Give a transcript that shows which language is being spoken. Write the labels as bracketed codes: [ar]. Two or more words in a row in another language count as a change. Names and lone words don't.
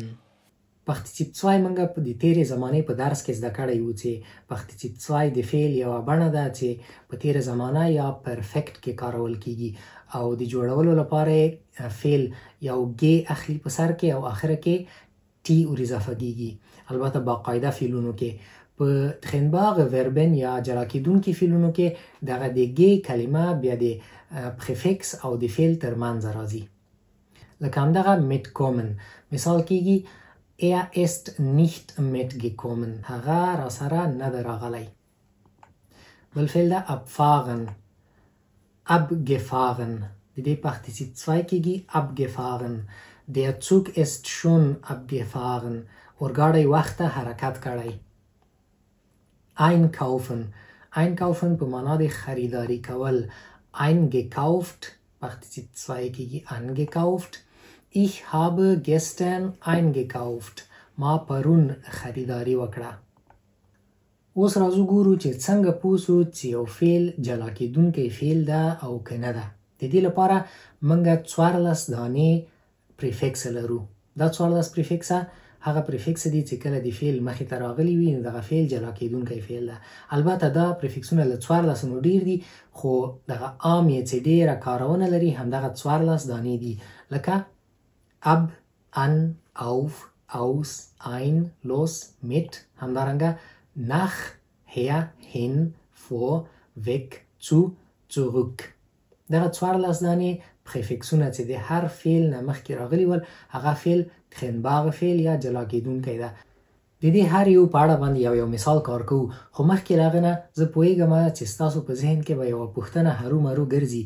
[ps] پارتیسیپ 2 موږ په د تیرې زمانې په درس کې زده کړی وو چې پارتیسیپ 2 د فعل یوه بڼه ده چې په تیره زمانه یا پرفیکټ کې کارول کیږي او د جوړولو لپاره فعل یو ګ اخلي په سر کې او آخره کې ټي ور اضافه کیږي. البته باقاعده فعلونو کې په [de] trennbare Verben [ps] یا جلا کیدونکي فعلونو کې دغه د ګ کلمه بیا د پریفکس او د فعل ترمنځ راځي. لکه همدغه mitkommen مثال کیږي [de] Er ist nicht mitgekommen. [ps] هغه را سره نه ده راغلی. بل فعل ده abfahren. [de] Abgefahren. [ps] د دې پارتیسیپ 2 کیږي abgefahren. [de] Der Zug ist schon abgefahren. [ps] اورګاډی وخته حرکت کړی. [de] Einkaufen. [ps] Einkaufen په معنا د خریداري کول. Eingekauft. پارتیسیپ 2 کیږي angekauft. [de] Ich habe gestern eingekauft. [ps] ما پرون خریداری وکړه. اوس راځو ګورو چې څنګه پوسو چې یو فعل جلا کیدونکی فعل ده او که نه ده. د دې لپاره موږ 14 دانې پریفکس لرو. دا 14 پریفکسه هغه پریفکس دي چې کله د فعل مخې ته راغلي وي نو دغه فعل جلا کیدونکی فعل ده. البته دا پریفکسونه له 14 نو ډیر دي خو دغه عام یې چې ډیره کارونه لري همدغه 14 دانې دي لکه [de] ab, an, auf, aus, ein, los, mit [ps] همدارنګه [de] nach, her, hin, vor, weg, zu, zurück. [ps] دغه 14 دانې پریفکسونه چې د هر فعل نه مخکې راغلي ول هغه فعل تخنباغ فعل یا جلا کیدونکی ده. د دې هر یو په اړه باندې یو مثال کار کوو خو مخکې له هغه نه زه پوهیږم چې ستاسو په ذهن کې به یوه پوښتنه هرومرو ګرځي.